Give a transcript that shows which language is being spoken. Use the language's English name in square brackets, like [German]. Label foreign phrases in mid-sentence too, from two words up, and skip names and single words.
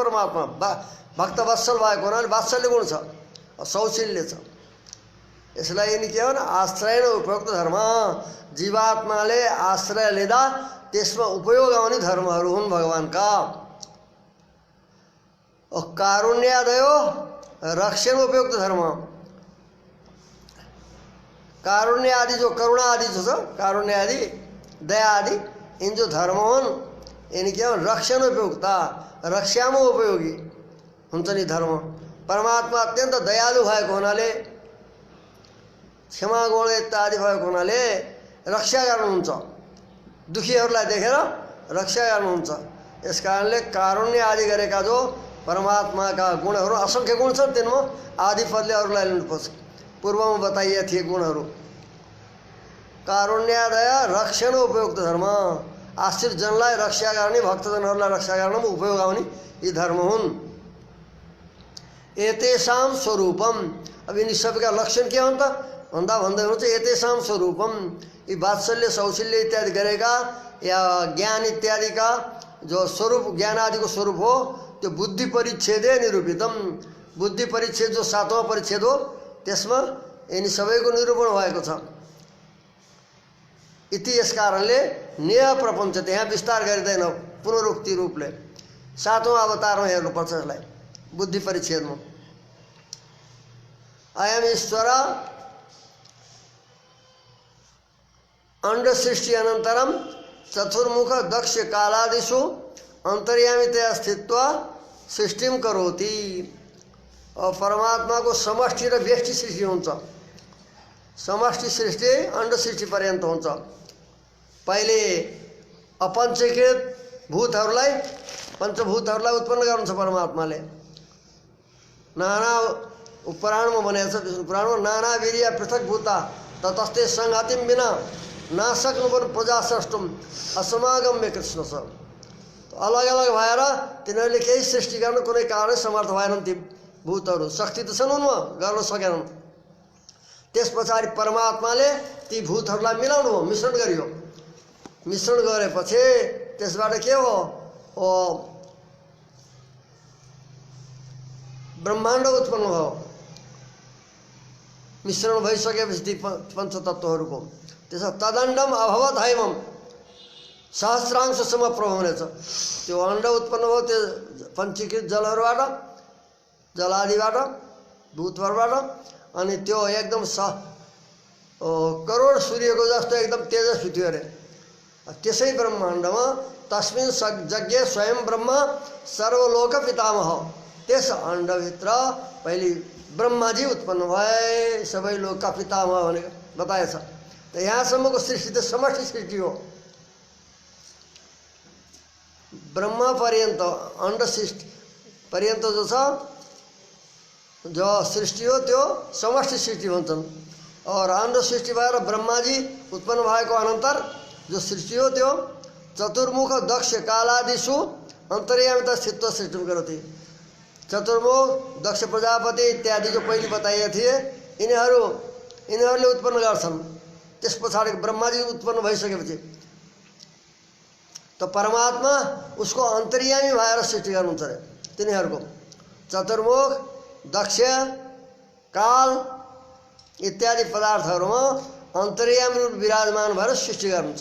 [Nepali] परमात्मा भक्त वत्सल भएको हुनाले वात्सल्य गुण छ, सौशील्य छ। यसलाई यिनी के हो भने आश्रय र उपयुक्त धर्म, जीवात्माले आश्रय लिँदा त्यसमा उपयोग आउने धर्महरू हुन् भगवानका। [Sanskrit] कारुण्यादयो रक्षण उपयुक्त धर्म, [Nepali] कारुण्य आदि जो करुणा आदि जो छ, कारुण्य आदि दया आदि इन जो धर्म हुन् यिनी के हो [Sanskrit] रक्षण उपयुक्ता, [Nepali] रक्षामा उपयोगी हुन्छ नि धर्म। परमात्मा अत्यन्त दयालु भएको हुनाले, क्षमा गुण इत्यादि भएको हुनाले रक्षा गर्नुहुन्छ, दुखीहरूलाई देखेर रक्षा गर्नुहुन्छ। यस कारणले कारुण्य आदि गरेका जो परमात्माका गुणहरू असंख्य गुण छन्, तिनमा आदि पदले अरूलाई लिनुपर्छ। पूर्वमा बताइए थिए गुणहरू। [Sanskrit] कारुण्यादय रक्षण उपयुक्त धर्म, [Nepali] आश्रित जनलाई रक्षा गर्ने, भक्तजनहरूलाई रक्षा गर्नमा उपयोग आउने यी धर्म हुन्। [Sanskrit] एतेषां स्वरूपम, [Nepali] अब यिनी सबैका लक्षण के हुन् त भन्दा भन्दै हुनुहुन्छ [Sanskrit] एतेषां स्वरूपम, [Nepali] यी वात्सल्य सौशील्य इत्यादि गरेका या ज्ञान इत्यादिका जो स्वरूप ज्ञान आदिको स्वरूप हो त्यो [Sanskrit] बुद्धि परिच्छेदे निरूपितम। [Nepali] बुद्धि परिच्छेद जो 7वां परिच्छेद हो त्यसमा यिनी सबैको निरूपण भएको छ। इति यस कारणले न्याय प्रपञ्च त्यहाँ विस्तार गरिँदैन, पुनरुक्ति रूपले 7औं अवतारमा हेर्नुपर्छ यसलाई बुद्धि परिच्छेदमा। [Sanskrit] अयम ईश्वर अंड सृष्टि अनंतरम चतुर्मुख दक्ष कालादिषु अंतर्यामितया स्थित्वा सृष्टिम करोति। [Nepali] और परमात्मा को समष्टि र व्यष्टि सृष्टि हुन्छ। समष्टि सृष्टि अंड सृष्टि पर्यन्त हुन्छ। पहिले अपञ्चीकृत भूतहरूलाई पंचभूतहरूलाई उत्पन्न गर्नुहुन्छ परमात्माले। नाना पुराणमा भनेको छ, विष्णु पुराणमा [Sanskrit] नाना वीर्य पृथक भूता ततस्ते संघातिम बिना नासक्नु प्रजा सृष्टुम असमागम्य कृष्ण [Nepali] छ। अलग अलग भएर तिनीहरूले केही सृष्टि गर्न कुनै कारण समर्थ भएनन्। ती भूतहरू शक्ति त छन् उनमा, गर्न सकेनन्। त्यस पछाडि परमात्माले ती भूतहरूलाई मिलाउनु हो, मिश्रण गरियो। मिश्रण गरेपछि त्यसबाट के हो ब्रह्माण्ड उत्पन्न भयो। मिश्रण भइसकेपछि ती पंचतत्त्वहरूको त्यसो [Sanskrit] तदण्डम अभवत हैमम, सहस्रांश समप्रभ [Nepali] हुनेछ। त्यो अण्ड उत्पन्न भयो त्यो पञ्चीकृत जलहरूबाट, जलादिबाट, भूतहरूबाट, अनि त्यो एकदम करोड सूर्यको जस्तो एकदम तेजस्वी थियो अरे। त्यसै ब्रह्माण्डमा [Sanskrit] तस्मिन् यज्ञ स्वयं ब्रह्म सर्वलोक पितामह, [Nepali] त्यस अण्डभित्र पहिले ब्रह्माजी उत्पन्न भए, सबै लोकका पितामह भनेको बताएछ। त यहाँसम्मको सृष्टि त समष्टि सृष्टि हो। ब्रह्मा पर्यन्त अण्ड सृष्टि पर्यन्त जो छ, जो सृष्टि हो त्यो समष्टि सृष्टि भन्छन्। और अण्ड सृष्टि भएर ब्रह्माजी उत्पन्न भएको अनन्तर जो सृष्टि हो त्यो [Sanskrit] चतुर्मुख दक्ष कालादिषु अन्तर्यामिता स्थित्व सृष्टि करोति। [Nepali] चतुर्मुख दक्ष प्रजापति इत्यादि जो पहिले बताइए थिए, यिनीहरूले उत्पन्न गर्छन्। त्यस पछाडि ब्रह्माजी उत्पन्न भइसकेपछि त परमात्मा उसको अन्तर्यामी भएर सृष्टि गर्नुहुन्छ अरे। तिनीहरूको चतुर्मुख दक्ष काल इत्यादि पदार्थहरूमा अन्तर्यामी रूप विराजमान भएर सृष्टि गर्नुहुन्छ।